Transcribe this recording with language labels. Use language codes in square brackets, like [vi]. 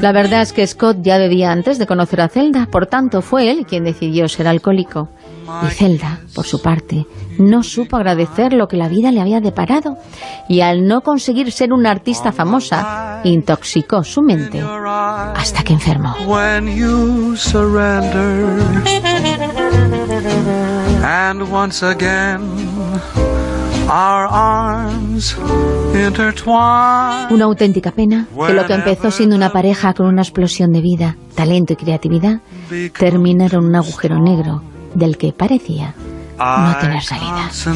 [es] La verdad es que Scott ya bebía antes de conocer a Zelda, por tanto fue él quien decidió ser alcohólico. Y Zelda, por su parte, no supo agradecer lo que la vida le había deparado, y al no conseguir ser una artista famosa, intoxicó su mente hasta que enfermó. [en] When you surrender, and once again, our arms intertwine. [es] Una auténtica pena que lo que empezó siendo una pareja con una explosión de vida, talento y creatividad terminara en un agujero negro del que parecía no tener salida.